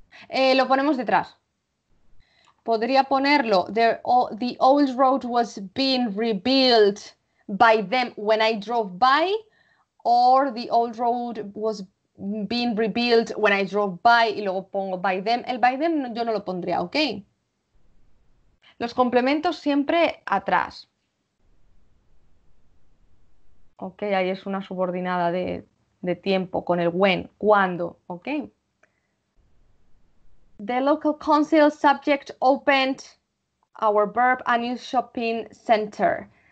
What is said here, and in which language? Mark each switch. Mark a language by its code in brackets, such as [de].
[es] Lo ponemos detrás. Podría ponerlo. [en] The old road was being rebuilt by them when I drove by, or the old road was being rebuilt when I drove by [es] y luego pongo [en] by them. [es] El by them yo no lo pondría, ¿ok? Los complementos siempre atrás. Ok, ahí es una subordinada de tiempo con el when, cuando, ok. [en] The local council subject opened our verb a new shopping center.